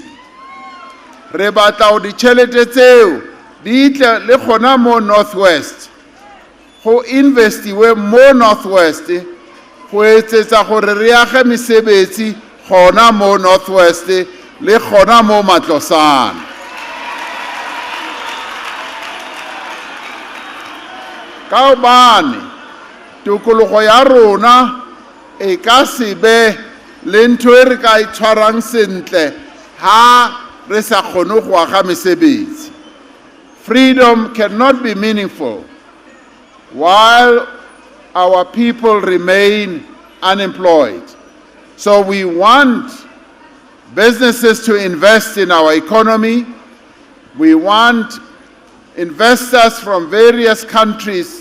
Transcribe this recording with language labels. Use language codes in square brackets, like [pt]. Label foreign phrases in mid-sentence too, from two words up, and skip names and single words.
[tn] Re batla gore ditšhelete tseo di tle le gona mo Northwest, go investiwe mo Northwest, go etsetsa gore re age mesebetsi gona mo Northwest le gona mo matlosane. [st] Ka hobane tokologo ya rona e ka se be le ntho e re ka itshwarang sentle ha re sa kgone go aga mesebetsi. [en] Freedom cannot be meaningful while our people remain unemployed. So we want businesses to invest in our economy. We want investors from various countries.